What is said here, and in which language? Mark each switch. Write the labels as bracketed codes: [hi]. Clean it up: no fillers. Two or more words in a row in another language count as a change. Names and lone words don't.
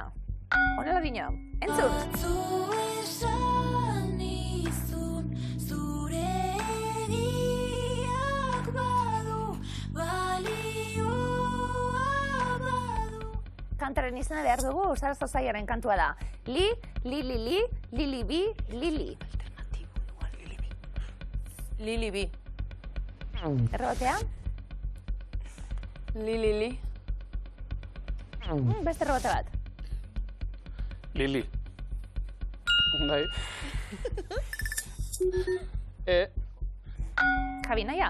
[eu] Honela dina, entzun! Kantaren izena behar dugu, Sarasa Zaiaren kantua da. Li, li, li, li, li, li, bi, li, li. Lili bi. Errebotea? Li. Beste errebote bat. Lili. Bai. Javi, naia?